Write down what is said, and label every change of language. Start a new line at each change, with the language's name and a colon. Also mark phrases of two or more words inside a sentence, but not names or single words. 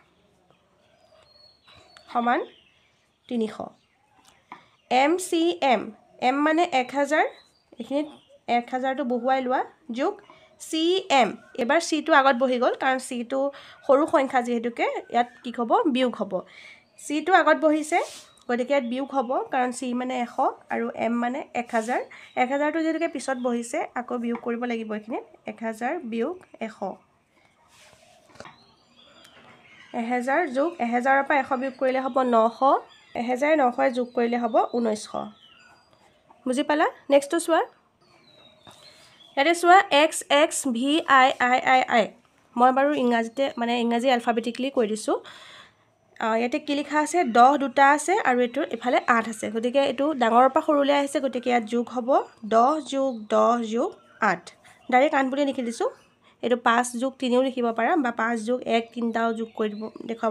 Assamese: সমান 300 MCM m মানে 1000 এখিনিত 1000 টো বহুৱাই লোৱা যোগ CM এবাৰ c টো আগত বহি গল কাৰণ c টো সৰু সংখ্যা যেহেতুকে ইয়াত কি হ'ব বিয়োগ হ'ব c টো আগত বহিছে গতিকে ইয়াত বিয়োগ হ'ব কাৰণ c মানে 100 আৰু m মানে 1000 1000 টো যেহেতুকে পিছত বহিছে আকৌ বিয়োগ কৰিব লাগিব এখিনিত 1000 বিয়োগ 100 1000 যোগ 1000 ৰ পৰা 100 বিয়োগ কৰিলে হ'ব 900 1000 900 যোগ কৰিলে হ'ব 1900 বুজি পালা নেক্সট চোৱা ইয়াতে চোৱা x x v i i i i মই বাৰু ইংৰাজীতে মানে ইংৰাজী আলফাবেটিকলি কৈ দিছো ইয়াতে কি লিখা আছে 10 দুটা আছে আৰু এটোৰ ইফালে 8 আছে গতিকে এটো ডাঙৰৰ পৰা সৰুলৈ আহিছে গতিকে ইয়াত যোগ হ'ব 10 যোগ 10 যোগ 8 ডাইৰেক্ট আন বুলি লিখি দিছো এটো 5 যোগ 3 ও লিখিব পাৰা বা 5 যোগ 1 তিনটাও যোগ কৰি দেখাব